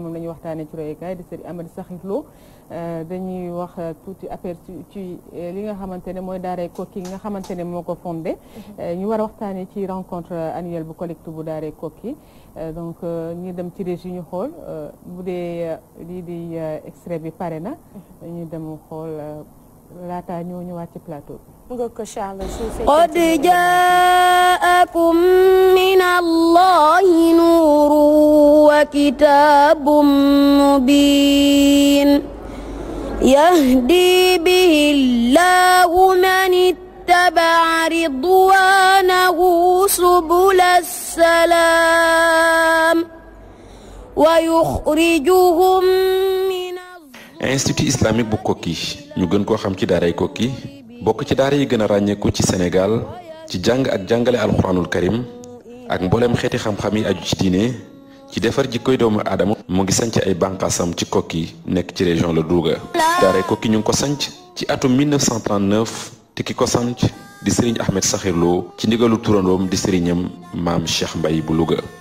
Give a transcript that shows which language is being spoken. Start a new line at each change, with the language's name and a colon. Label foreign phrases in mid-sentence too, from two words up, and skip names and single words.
Wolof: moom la ñuy waxtaanee ci royuwaay di Serigne Amadou Sakhir Lo dañuy wax tuuti aperçu ci li nga xamante ne mooy daaray Koki nga xamante ne moo ko fondé ñu war a waxtaanee ci
French: rencontre annuelle
Wolof: bu collecte bu daaray Koki donc ñu dem ci régie ñu xool bu dee lii di extrait bi pare na ñu dem xool laata ñoo ñëwaat ci plateau bi.
Arabic: قد جاءكم من الله نور وكتاب مبين يهدي به الله من اتبع رضوانه سبل السلام ويخرجهم من
French: Institut islamique
Wolof: bu Koki ñu gën koo xam ci daaray Koki bokk ci daara yi gën a ràññeeku ci Sénégal ci jàng ak jàngale
Arabic: القرآن الكريم
Wolof: ak mboolem xeeti xam-xam yi aju ci diine ci defar jikkoy doomu aadama mu ngi sanc ay bànqaasam ci Koki nekk ci région la Louga daaray Koki ñu ngi ko sanc ci atum 1939 te ki ko sanc di Serigne Ahmed Sakhir Lo ci ndigalu turandoom di sëriñam maam Cheikh Mbaye bu Louga.